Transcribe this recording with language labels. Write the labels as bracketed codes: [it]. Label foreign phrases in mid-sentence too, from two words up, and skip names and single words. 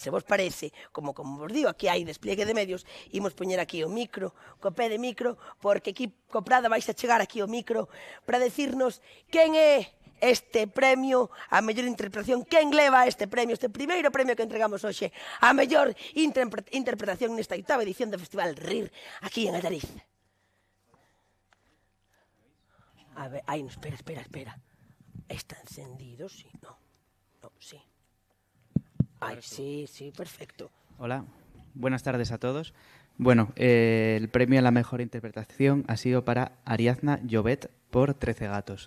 [gl] se vos parece, como vos digo, aquí hai [es] despliegue de medios, [gl] imos poñer aquí o micro, co pé de micro, porque aquí co Prada vais a chegar aquí o micro para decirnos quen é este premio a mellor interpretación, quen leva este premio, este primeiro premio que entregamos hoxe, a mellor interpretación nesta 8ª edición do Festival RIR, aquí en Allariz. A ver, ai, [es] no, espera. Está encendido, sí, no, sí. Ay, sí, perfecto. Hola, buenas tardes a todos. Bueno, el premio a la mejor interpretación ha sido para Ariadna Llobet por 13 gatos.